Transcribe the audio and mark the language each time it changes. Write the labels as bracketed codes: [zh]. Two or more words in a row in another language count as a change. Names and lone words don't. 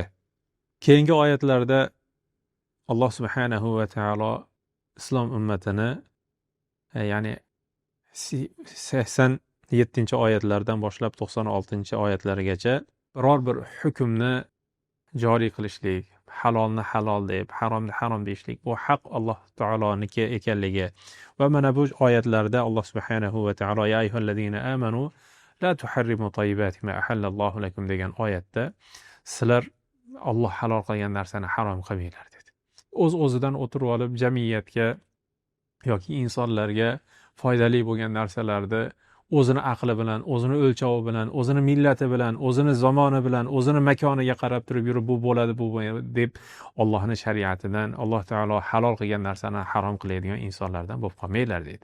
[uz] Keyingi oyatlarda Alloh [ar] سبحانه وتعالى [uz] islom ummatini, ya'ni 87-oyatlardan boshlab 96-oyatlargacha biror bir hukmni joriy qilishlik, halolni halol deb, haromni harom deyishlik, bu haq Alloh taoloniki ekanligi. Va mana bu oyatlarda Alloh [ar] سبحانه وتعالى يا أيها الذين آمنوا لا تحرموا طيبات ما أحل الله لكم [uz] degan oyatda sizlar Alloh halol qilgan narsani harom qilmanglar dedi. O'z-o'zidan o'tirib olib jamiyatga yoki insonlarga foydali bo'lgan narsalarni o'zini aqli bilan, o'zini o'lchovi bilan, o'zini millati bilan, o'zini zamoni bilan, o'zini makoniga qarab turib yurib, bu bo'ladi, bu bo'ladi deb Allohning shariatidan, Alloh taolo halol qilgan narsani harom qiladigan insonlardan bo'lib qolmanglar deydi.